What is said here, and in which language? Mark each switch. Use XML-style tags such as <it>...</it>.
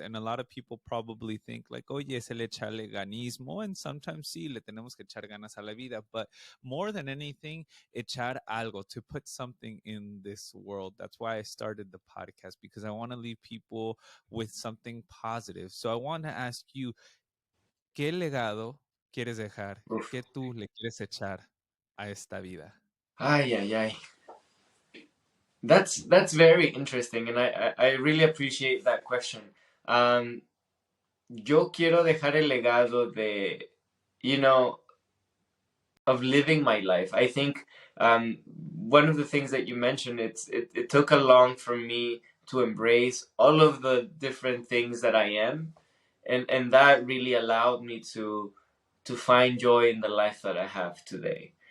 <en>And a lot of people probably think like,</en> <es>oye, es el echarle ganismo,</es> <en>and sometimes</en> <es>sí, le tenemos que echar ganas a la vida,</es> <en>but more than anything,</en> <es>echar algo,</es> <en>to put something in this world. That's why I started the podcast, because I want to leave people with something positive. So I want to ask you,</en> <es>¿qué legado quieres dejar? Oof. ¿Qué tú le quieres echar a esta vida? Ay, ay, ay.</es> <en>That's very interesting, and I really appreciate that question.</en> <es>Um, yo quiero dejar el legado de,</es> <en>you know, of living my life. I think one of the things that you mentioned, it took a long for me to embrace all of the different things that I am, and that really allowed me to find joy in the life that I have today.</en>